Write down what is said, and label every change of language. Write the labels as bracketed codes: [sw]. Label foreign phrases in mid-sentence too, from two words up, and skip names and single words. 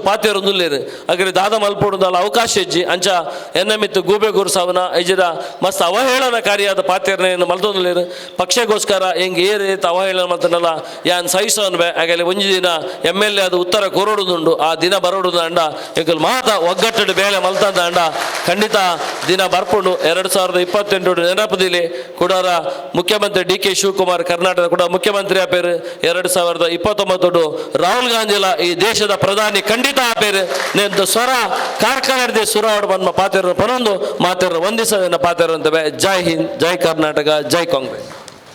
[tcy] ಪಾತೆರೊಂದುಲ್ಲೇರು ಅಗ್ರೆ ದಾದ ಮಲ್ಪೊಡುದಲ್ಲ ಅವಕಾಶ ಇಜ್ಜಿ ಅಂಚ ಎನ್ನಮಿತ್ತು ಗೂಬೆ ಗುರುಸಾವನ ಇಜ್ರ ಮಸ್ತ್ ಅವಹೇಳನಕಾರಿಯಾದ ಪಾತೆರ್ನ ಮಲ್ತೊಂದುಲ್ಲೇರು ಪಕ್ಷಗೋಸ್ಕರ ಹೆಂಗೆ ಏರೇತ ಅವಹೇಳನ ಮಲ್ತನಲ್ಲ ಯಾನ್ ಸಹಿಸೋನ್ಬೆ ಆಗಲಿ ಒಂಜಿ ದಿನ MLA ಅದು ಉತ್ತರ ಕೋರೋಡುದುಂಡು ಆ ದಿನ ಬರೋಡುದು ಅಂಡ ಎಂಕಲ್ ಮಾತ ಒಗ್ಗಟ್ಟಡು ಬೇಳೆ ಮಲ್ತಂದ ಅಂಡ ಖಂಡಿತ ದಿನ ಬರ್ಪುಂಡು 2028 ನೆನಪದಿಲಿ ಕೂಡರ ಮುಖ್ಯಮಂತ್ರಿ DK ಶಿವಕುಮಾರ್ ಕರ್ನಾಟಕ ಕೂಡ ಮುಖ್ಯಮಂತ್ರಿ ಆಪೇರು 2029 ರಾಹುಲ್ ಗಾಂಧಿಲ ಈ ದೇಶದ ಪ್ರಧಾನಿ ಖಂಡಿತ ಆಪೇರು ನೆಂದು ಸ್ವರ ಕಾರ್ಕಳ ಸುರ ಬಂದ ಪಾತೆರ ಪನೊಂದು ಮಾತೆರ ಒಂದಿಸ ಪಾತೆರ ಅಂತವೆ ಜೈ ಹಿಂದ್ ಜೈ ಕರ್ನಾಟಕ ಜೈ ಕಾಂಗ್ರೆಸ್.